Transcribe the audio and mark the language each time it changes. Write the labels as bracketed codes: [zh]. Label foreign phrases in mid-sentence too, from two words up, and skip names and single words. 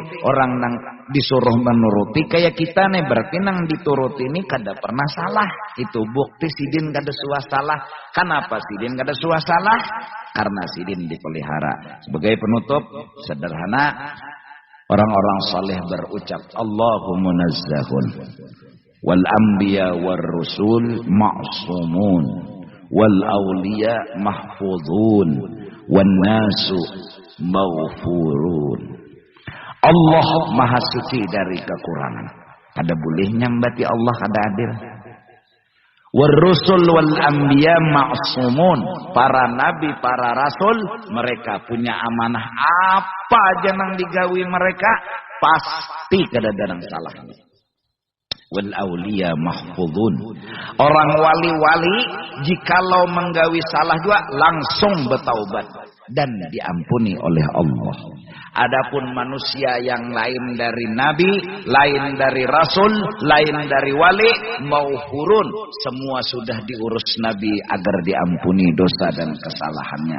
[bjn] Orang nang disuruh menuruti kayak kita nih, berarti nang dituruti ini kada pernah salah. Itu bukti sidin kada suah salah. Kenapa sidin kada suah salah? Karena sidin dipelihara. [id] Sebagai penutup sederhana, orang-orang saleh berucap [ar] اللهم نزهن والأنبياء والرسل معصومون والأولياء محفوظون والناس مغفورون. [id] Allah maha suci dari kekurangan. [bjn] Kada boleh nyambati Allah kada adil. [ar] والرسل والأنبياء معصومون. [id] Para nabi, para rasul, mereka punya amanah. [bjn] Apa aja nang digawi mereka pasti kada ada nang salahnya. [ar] والأولياء محفوظون. [bjn] Orang wali-wali jikalau menggawi salah juga langsung bertaubat dan diampuni oleh Allah. [id] Adapun manusia yang lain dari nabi, lain dari rasul, lain dari wali, maghfurun, semua sudah diurus nabi agar diampuni dosa dan kesalahannya.